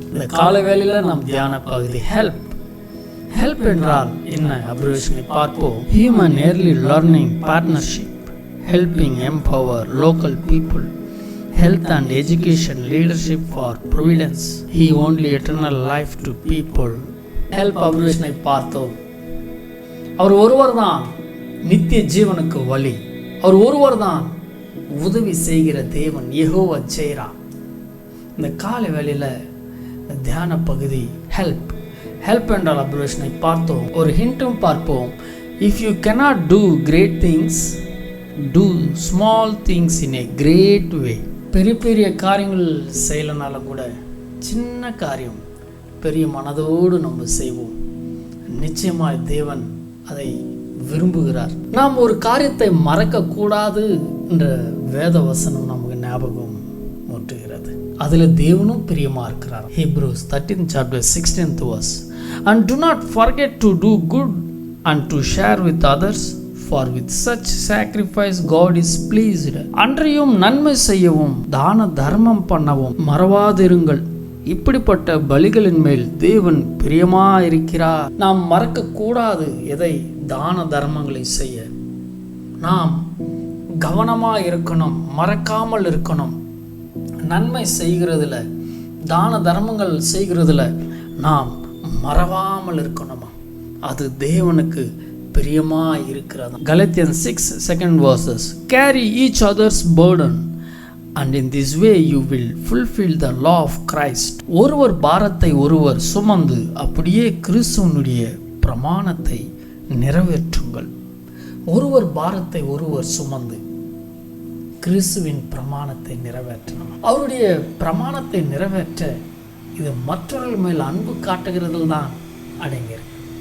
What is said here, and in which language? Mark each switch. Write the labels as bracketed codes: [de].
[ta] இந்த காலை வேளையில நம் தியான பகுதி ஹெல்ப் என்றால் என்ன அப்ரிவேஷனை பார்ப்போம். [en] Human early learning partnership, helping empower local people, health and education, leadership for providence, He only eternal life to people. [ta] Help அப்ரிவேஷனை பார்த்தோம். அவர் ஒருவர் தான் நித்திய ஜீவனுக்கு வழி. அவர் ஒருவர் தான் உதவி செய்கிற தேவன், யெகோவா ஜீரா. இந்த காலை வேளையில் தியான பகுதி ஹெல்ப் என்றால் அப்ரிவேஷனை பார்த்தோம். ஒரு ஹிண்ட்டும் பார்ப்போம். [en] If you cannot do great things, do small things in a great way. [ta] பெரிய காரியங்கள் செய்யலனாலும் கூட சின்ன காரியம் பெரிய மனதோடு நம்ம செய்வோம். நிச்சயமாய் தேவன் அதை விரும்புகிறார். நாம் ஒரு காரியத்தை மறக்கக்கூடாது என்ற வேத வசனம் நமக்கு ஞாபகம் ஊட்டுகிறது. அதில் தேவனும் பிரியமா இருக்கிறார். [en] Hebrews 13 chapter 16th verse. And do not forget to do good and to share with others, for with such sacrifice God is pleased. [ta] அன்றையும் நன்மை செய்யவும் தான தர்மம் பண்ணவும் மறவாதிருங்கள். இப்படிப்பட்ட பலிகளின் மேல் தேவன் பிரியமா இருக்கிறார். நாம் மறக்க கூடாது எதை? தான தர்மங்களை செய்ய நாம் கவனமா இருக்கணும், மறக்காமல் இருக்கணும். நன்மை செய்கிறதுல, தான தர்மங்கள் செய்கிறதுல நாம் மறவாமல் இருக்கணுமா? அது தேவனுக்கு பிரியமா இருக்கிறது. [en] Galatians 6 2nd verses. Carry each other's burden and in this way you will fulfill the law of Christ. [ta] ஒருவர் பாரத்தை ஒருவர் சுமந்து அப்படியே கிறிஸ்துவனுடைய பிரமாணத்தை நிறைவேற்றுங்கள். ஒருவர் பாரத்தை ஒருவர் சுமந்து கிறிஸ்துவின் பிரமாணத்தை நிறைவேற்றணும். அவருடைய பிரமாணத்தை நிறைவேற்ற இது மற்றவர்கள் மேல் அன்பு காட்டுகிறதில் தான் அடங்கியிருக்கு.